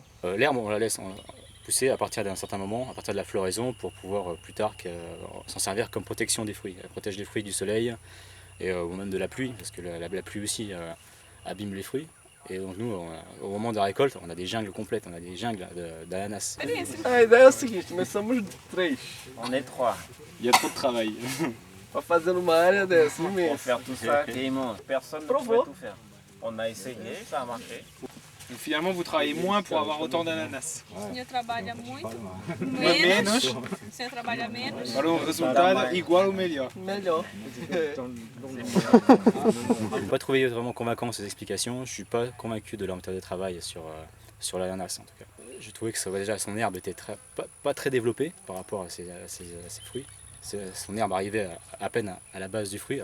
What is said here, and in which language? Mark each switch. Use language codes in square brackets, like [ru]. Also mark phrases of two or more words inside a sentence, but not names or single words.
[fr] L'herbe, on la laisse pousser à partir d'un certain moment, à partir de la floraison, pour pouvoir plus tard s'en servir comme protection des fruits. Elle protège les fruits du soleil et ou même de la pluie, parce que la pluie aussi abîme les fruits. Et donc nous, au moment de la récolte, on a des jungles complètes, on a des jungles d'ananas. [pt] A ideia é o seguinte, nós somos 3. [fr] On est 3. Il y a trop de travail. [pt] Para fazer uma área dessa imensa. [fr] Pour faire tout ça, personne ne pouvait tout faire. On a essayé, ça a marché. Donc finalement, vous travaillez moins pour avoir autant d'ananas. [pt] O senhor trabalha muito, Menos. O senhor trabalha menos. Para um resultado igual ou melhor. Melhor. [fr] Je n'ai pas trouvé vraiment convaincant ces explications. Je ne suis pas convaincu de leur méthode de travail sur l'ananas en tout cas. Je trouvais que déjà son herbe était pas très développée par rapport à ses fruits. Son herbe arrivait à peine à la base du fruit.